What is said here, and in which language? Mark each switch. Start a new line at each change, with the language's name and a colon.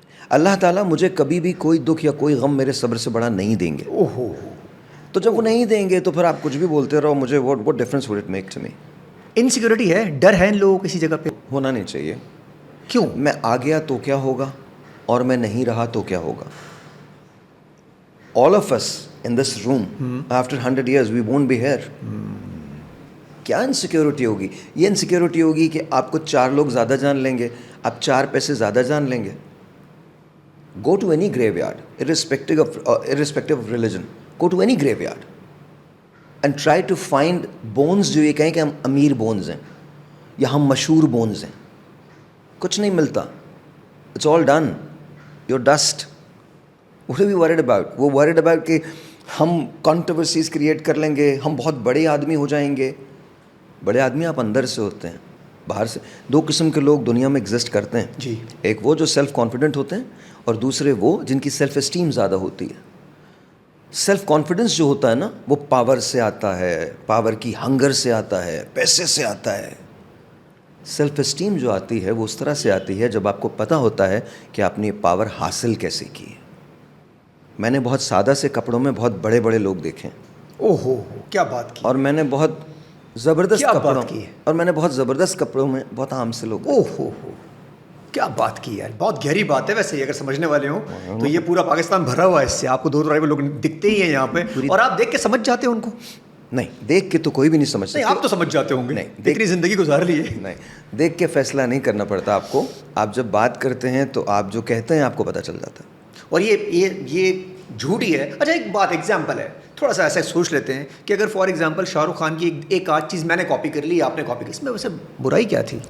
Urdu: اللہ تعالیٰ مجھے کبھی بھی کوئی دکھ یا کوئی غم میرے صبر سے بڑا نہیں دیں گے. تو جب وہ نہیں دیں گے تو پھر آپ کچھ بھی بولتے رہو, مجھے
English: what difference would it make to me.
Urdu: Insecurity ہے, ڈر ہے ان لوگوں کو کسی جگہ پہ. ہونا نہیں چاہیے. کیوں؟ میں آ گیا تو کیا ہوگا, اور میں نہیں رہا تو کیا ہوگا.
English: all of us in this room after 100 years we won't be here.
Urdu: کیا انسیکیورٹی ہوگی؟ یہ انسیکیورٹی ہوگی کہ آپ کو 4 لوگ زیادہ جان لیں گے, آپ 4 پیسے زیادہ جان لیں گے.
English: go to any graveyard irrespective of religion. Go to any graveyard and try to find bones
Urdu: جو یہ کہیں کہ ہم امیر بونز ہیں یا ہم مشہور بونز ہیں. کچھ نہیں ملتا.
English: It's all done. You're dust. What are we worried about? وہ worried about کہ
Urdu: ہم کنٹروورسیز کریٹ کر لیں گے, ہم بہت بڑے آدمی ہو جائیں گے. بڑے آدمی آپ اندر سے ہوتے ہیں, باہر سے. دو قسم کے لوگ دنیا میں ایگزسٹ کرتے ہیں جی. ایک وہ جو سیلف کانفیڈنٹ ہوتے ہیں, اور دوسرے وہ جن کی سیلف اسٹیم زیادہ ہوتی ہے. سیلف کانفیڈنس جو ہوتا ہے نا, وہ پاور سے آتا ہے, پاور کی ہنگر سے آتا ہے, پیسے سے آتا ہے. سیلف اسٹیم جو آتی ہے وہ اس طرح سے آتی ہے جب آپ کو پتہ ہوتا ہے کہ آپ نے یہ پاور حاصل کیسے کی ہے. میں نے بہت سادہ سے کپڑوں میں بہت بڑے بڑے لوگ دیکھے ہیں. او ہو کیا بات کی. اور میں نے بہت زبردست کپڑوں کی ہے. اور میں نے بہت زبردست کپڑوں میں بہت عام سے لوگ. او ہو کیا بات کی یار, بہت گہری بات ہے ویسے. اگر سمجھنے والے ہوں تو یہ پورا پاکستان بھرا ہوا ہے اس سے. آپ کو دو ٹائپ لوگ دکھتے ہی ہیں یہاں پہ, اور آپ دیکھ کے سمجھ جاتے ہیں ان کو. نہیں, دیکھ کے تو کوئی بھی نہیں سمجھ سکتا. آپ تو سمجھ جاتے ہوں گے, اتنی زندگی گزار لی ہے. نہیں, دیکھ کے فیصلہ نہیں کرنا پڑتا آپ کو. آپ جب بات کرتے ہیں تو آپ جو کہتے ہیں آپ کو پتہ چل جاتا ہے. اور یہ جھوٹ ہی ہے. اچھا ایک بات ایگزامپل ہے, تھوڑا سا ایسا سوچ لیتے ہیں کہ اگر فار ایگزامپل شاہ رخ خان کی ایک آدھ چیز میں نے کاپی کر لی, آپ نے کاپی کی, اس میں ویسے برائی کیا تھی؟